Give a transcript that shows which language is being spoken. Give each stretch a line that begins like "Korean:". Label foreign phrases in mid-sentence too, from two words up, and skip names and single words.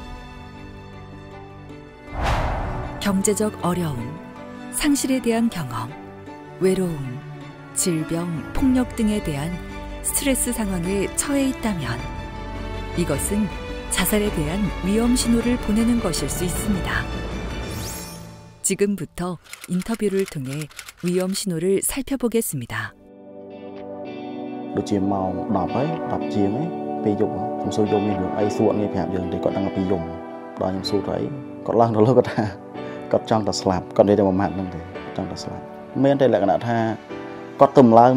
Korean: 경제적 어려움, 상실에 대한 경험, 외로움, 질병, 폭력 등에 대한 스트레스 상황에 처해 있다면 이것은 자살에 대한 위험 신호를 보내는 것일 수 있습니다. 지금부터 인터뷰를 통해 위험 신호를 살펴보겠습니다.
Khmer: ដូចជាម៉ោង 10 ហើយ 10 ជាងហើយពេលយប់ខ្ញុំសួរយប់មានរឿងអីសួរអត់ងាយប្រាប់យើងទេគាត់ដឹងពីយប់ដល់ខ្ញុំសួរទៅអីគាត់ឡើងទៅលើគាត់ថាគាត់ចង់តែស្លាប់គាត់និយាយតែមួយម៉ាត់ហ្នឹងទេចង់តែស្លាប់មានតែលក្ខណៈថាគាត់ទៅឡើង